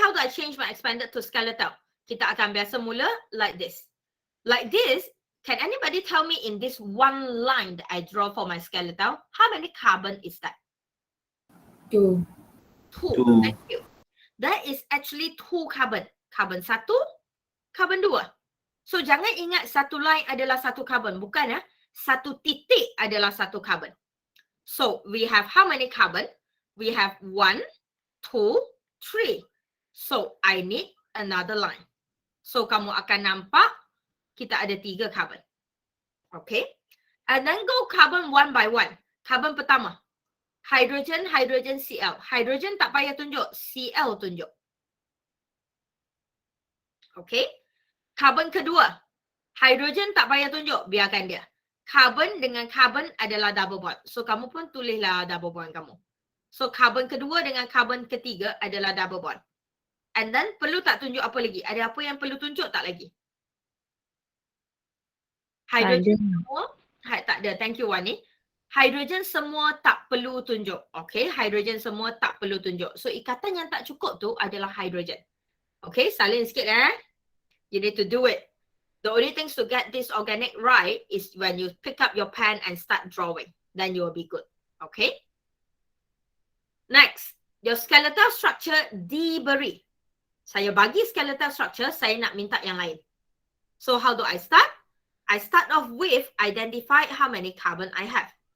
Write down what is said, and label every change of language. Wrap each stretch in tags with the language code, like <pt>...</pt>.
<en>How do I change my expanded to skeletal?</en> <ms>Kita akan biasa mula</ms> <en>like this. Like this, Can anybody tell me in this one line that I draw for my skeletal, how many carbon is that? 2. 2. Thank you. That is actually 2 carbon. Carbon 1, carbon 2.</en> <ms>So jangan ingat satu line adalah satu carbon. Bukan ya. Satu titik adalah satu carbon.</ms> <en>So we have how many carbon? We have 1, 2, 3. So I need another line.</en> <ms>So kamu akan nampak kita ada 3 carbon.</ms> <en>Okay. And then go carbon one by one.</en> <ms>Carbon pertama. Hydrogen, hydrogen, Cl. Hydrogen tak payah tunjuk. Cl tunjuk. Okay. Carbon kedua. Hydrogen tak payah tunjuk. Biarkan dia. Carbon dengan carbon adalah double bond. So kamu pun tulislah double bond kamu. So carbon kedua dengan carbon ketiga adalah double bond.</ms> <en>And then</en> <ms>perlu tak tunjuk apa lagi? Ada apa yang perlu tunjuk tak lagi? Hydrogen semua. Tak ada.</ms> <en>Thank you</en> <ms>Wani. Hydrogen semua tak perlu tunjuk. Okay. Hydrogen semua tak perlu tunjuk. So ikatan yang tak cukup tu adalah hydrogen.</ms> <en>Okay.</en> <ms>Salin sikit</ms> <en>You need to do it. The only things to get this organic right is when you pick up your pen and start drawing. Then you will be good. Okay. Next. Your skeletal structure</en> <ms>diberi. Saya bagi skeletal structure, saya nak minta yang lain.</ms> <en>So how do I start? I start off with identify how many carbon I have.</en>